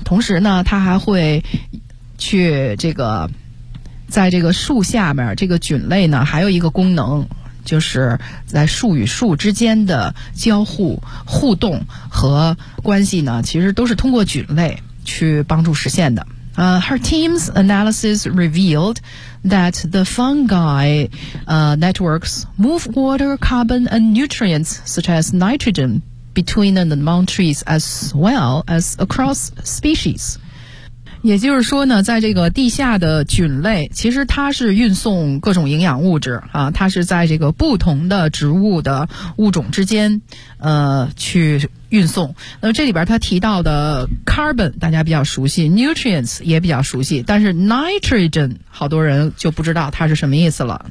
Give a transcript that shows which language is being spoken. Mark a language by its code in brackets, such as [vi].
[zh] 同时呢它还会去这个在这个树下面，这个菌类呢还有一个功能，就是在树与树之间的交互互动和关系呢其实都是通过菌类去帮助实现的。 [en] Her team's analysis revealed that the fungi networks move water, carbon, and nutrients such as nitrogen between and among trees as well as across species. [zh] 也就是说呢，在这个地下的菌类，其实它是运送各种营养物质啊，它是在这个不同的植物的物种之间，去运送。那么这里边它提到的 carbon 大家比较熟悉 ，nutrients 也比较熟悉，但是 nitrogen 好多人就不知道它是什么意思了。